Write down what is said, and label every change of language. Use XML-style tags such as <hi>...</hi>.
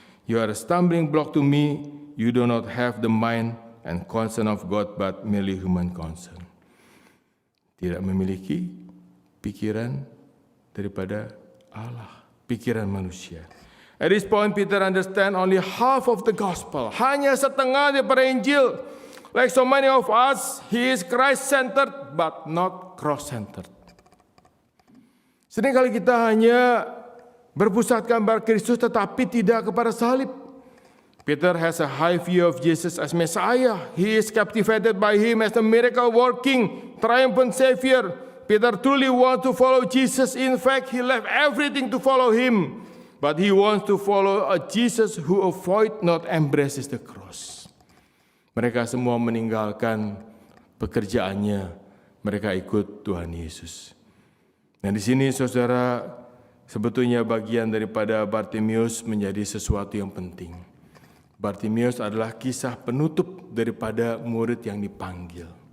<en>You are a stumbling block to me. You do not have the mind and concern of God, but merely human concern.</en> <id>Tidak memiliki pikiran daripada Allah, pikiran manusia.</id> <en>At this point, Peter understand only half of the gospel.</en> <id>Hanya setengah daripada Injil.</id> <en>Like so many of us, he is Christ-centered, but not cross-centered.</en> <id>Seringkali kita hanya berpusatkan pada Kristus, tetapi tidak kepada salib.</id> <en>Peter has a high view of Jesus as Messiah. He is captivated by him as the miracle-working, triumphant Savior. Peter truly wants to follow Jesus. In fact, he left everything to follow him. But he wants to follow a Jesus who avoid not embraces the cross.</en> <id>Mereka semua meninggalkan pekerjaannya. Mereka ikut Tuhan Yesus. Dan di sini saudara, sebetulnya bagian daripada Bartimeus menjadi sesuatu yang penting. Bartimeus adalah kisah penutup daripada murid yang dipanggil.</id>